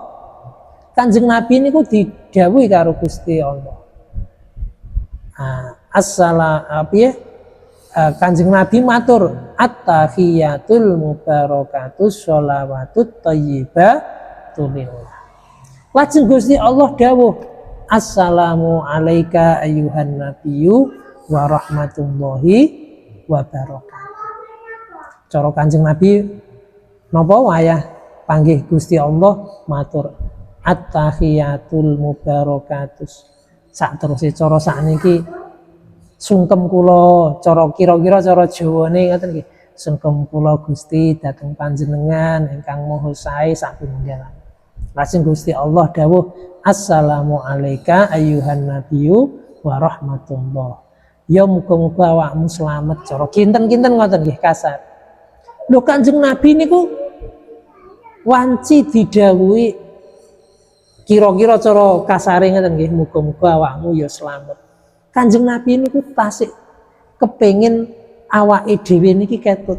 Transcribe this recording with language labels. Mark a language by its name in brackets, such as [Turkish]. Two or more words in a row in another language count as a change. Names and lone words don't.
[Javanese] Kanjeng Nabi niku didhawuhi karo Gusti Allah. Kanjeng Nabi matur [Arabic] التحيات المباركات الصلوات الطيبات لله. [Javanese] Lajeng Gusti Allah dawuh [Arabic] السلام عليك أيها النبي ورحمة الله وبركاته. [Javanese] Cara Kanjeng Nabi napa wayah panggih Gusti Allah matur [Arabic] التحيات المباركات [Javanese] sak terus cara sakniki sungkem kula cara kira-kira cara Jawane ngoten nggih sungkem kula Gusti dhateng panjenengan ingkang maha sae sak pinunggalan. Lajeng Gusti Allah dawuh [Arabic] السلام عليك أيها النبي ورحمة الله. [Javanese] Ya muga-muga awakmu slamet cara kinten-kinten ngoten nggih kasar. Lho Kanjeng Nabi niku wanci didhawuhi kira-kira cara kasare ngoten nggih muga-muga awakmu ya slamet. Kanjeng Nabi niku tasik kepengin awake dhewe niki ketut.